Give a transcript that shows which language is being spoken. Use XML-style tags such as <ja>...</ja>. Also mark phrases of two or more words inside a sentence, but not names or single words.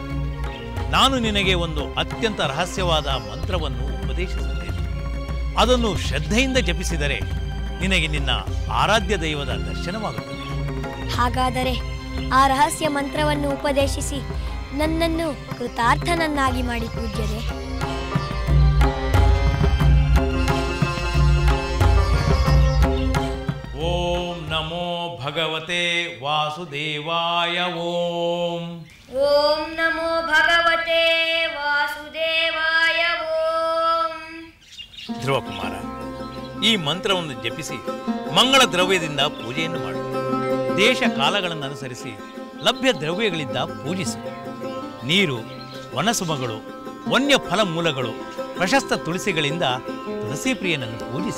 <kn>ನಾನು ನಿನಗೆ ಒಂದು ಅತ್ಯಂತ ರಹಸ್ಯವಾದ ಮಂತ್ರವನ್ನು ಉಪದೇಶಿಸುತ್ತೇನೆ. ಅದನ್ನು ಶ್ರದ್ಧೆಯಿಂದ ಜಪಿಸಿದರೆ ನಿನಗೆ ನಿನ್ನ ಆರಾಧ್ಯ ದೈವದ ದರ್ಶನವಾಗುತ್ತದೆ. ಹಾಗಾದರೆ ಆ ರಹಸ್ಯ ಮಂತ್ರವನ್ನು ಉಪದೇಶಿಸಿ ನನ್ನನ್ನು ಕೃತಾರ್ಥನನ್ನಾಗಿ ಮಾಡಿ ಪೂಜ್ಯರೇ.</kn> <sa>ಓಂ ನಮೋ ಭಗವತೆ ವಾಸುದೇವಾಯ. ಓಂ ಓಂ ನಮೋ ಭಗವತೆ ವಾಸುದೇವಾಯ. ಓಂ.</sa> <kn>ಧ್ರುವಕುಮಾರ, ಈ ಮಂತ್ರವನ್ನು ಜಪಿಸಿ ಮಂಗಳ ದ್ರವ್ಯದಿಂದ ಪೂಜೆಯನ್ನು ಮಾಡು. ದೇಶ ಕಾಲಗಳನ್ನು ಅನುಸರಿಸಿ ಲಭ್ಯ ದ್ರವ್ಯಗಳಿಂದ ಪೂಜಿಸು. ನೀರು, ವನಸುಮಗಳು, ವನ್ಯ ಫಲ ಮೂಲಗಳು, ಪ್ರಶಸ್ತ ತುಳಸಿಗಳಿಂದ ತುಳಸಿ ಪ್ರಿಯನನ್ನು ಪೂಜಿಸು.</kn>